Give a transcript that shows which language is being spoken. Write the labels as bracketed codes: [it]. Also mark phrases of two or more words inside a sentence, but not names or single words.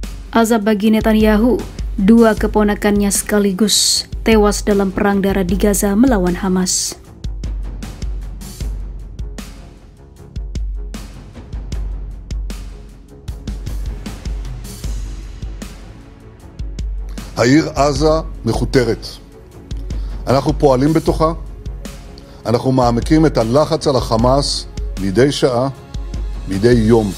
[id] Azab bagi Netanyahu, dua keponakannya sekaligus tewas dalam perang darat di Gaza melawan Hamas. [he] העיר עזה מחותרת. אנחנו פועלים בתוכה, אנחנו מעמיקים את הלחץ על החמאס מדי שעה, מדי יום.